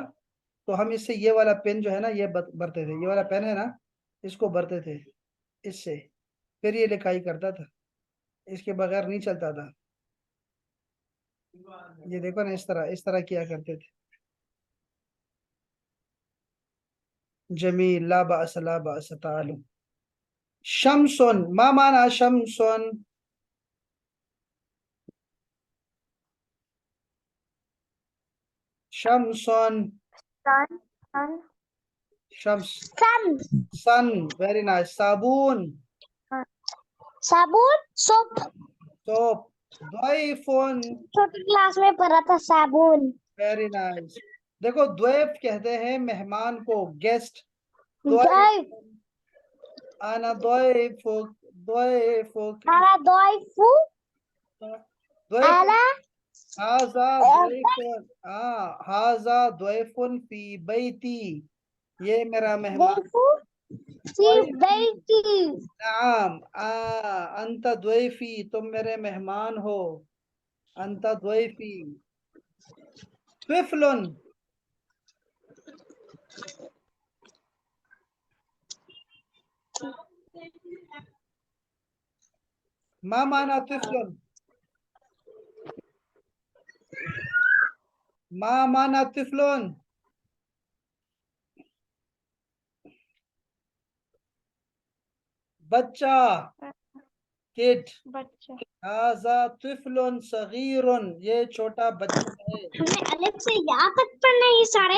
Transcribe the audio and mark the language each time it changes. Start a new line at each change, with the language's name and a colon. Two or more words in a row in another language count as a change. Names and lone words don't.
Hindi: तो हम इससे ये वाला पेन जो है ना, ये भरते थे। ये वाला पेन है ना, इसको भरते थे इससे। फिर ये लिखाई करता था, इसके बगैर नहीं चलता था। ये देखो ना, इस तरह किया करते थे। जमील,
Arabic: لا بأس لا بأس، تعال. شمسٌ، ما معنى شمسٌ? शम्सुन,
English: sun, sun,
Arabic: शम्स,
English: sun, sun, very nice. साबुन,
Hindi: साबुन, सोप।
Arabic: सोप। द्वैफुन,
Hindi: छोटी क्लास में पढ़ा था साबुन।
English: very nice.
Hindi: देखो द्वैफ कहते हैं मेहमान को, गेस्ट।
Arabic: द्वैफ, أنا ضيفك، ضيفك, على ضيفُ, द्वैफुक। आला هذا ضيفٌ، هذا ضيفٌ في بيتي,
Hindi: ये मेरा मेहमान।
Arabic: ضيفُ في द्वैफी, बैती। نعم، أنت ضيفي,
Hindi: तुम मेरे मेहमान हो।
Arabic: أنت ضيفي. طفلٌ، ما معنى طفلٌ? ما معنى طفلٌ?
Hindi: बच्चा, किड। बच्चा।
Arabic: هذا طفلٌ صغيرٌ,
Hindi: ये छोटा बच्चा है। हमने अलग से यहाँ तक पढ़ना है ये सारे।